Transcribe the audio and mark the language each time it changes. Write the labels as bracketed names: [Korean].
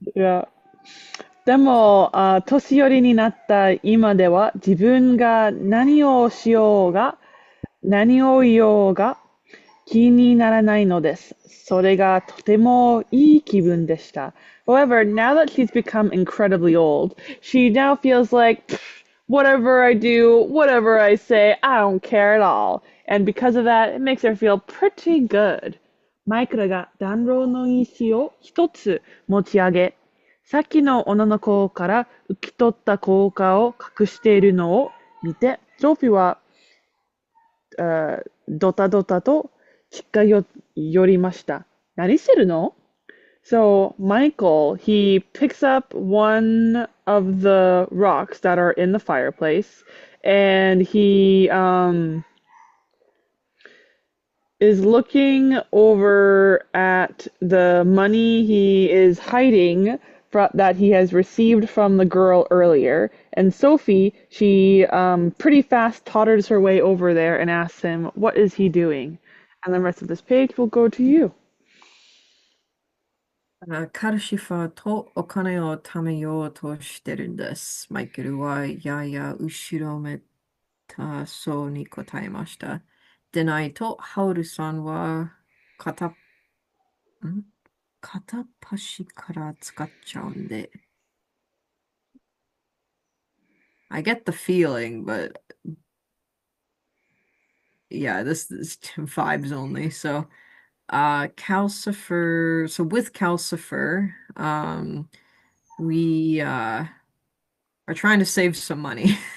[Japanese] いや、でも、年寄りになった今では自分が何をしようが、何を言おうが気にならないのです。それがとてもいい気分でした。 [English] However, now that she's become incredibly old, she now feels like, "Pfft, whatever I do, whatever I say, I don't care at all." And because of that, it makes her feel pretty good. [Japanese] マイクラが暖炉の石を一つ持ち上げ、さっきの女の子から受け取った効果を隠しているのを見て、ソフィーはドタドタと近寄りました。何してるの [English] So Michael, he picks up one of the rocks that are in the fireplace, and he is looking over at the money he is hiding that he has received from the girl earlier. And Sophie, she pretty fast totters her way over there and asks him, "What is he doing?" And the rest of this page will go to you. [Japanese] カルシファーとお金を貯めようとしてるんです。マイケルはやや後ろめたそうに答えました。でないと、ハウルさんは片、ん片っ端から使っちゃうんで。 [English] I get the feeling, but yeah, this is vibes only. So, Calcifer. So with Calcifer, we are trying to save some money.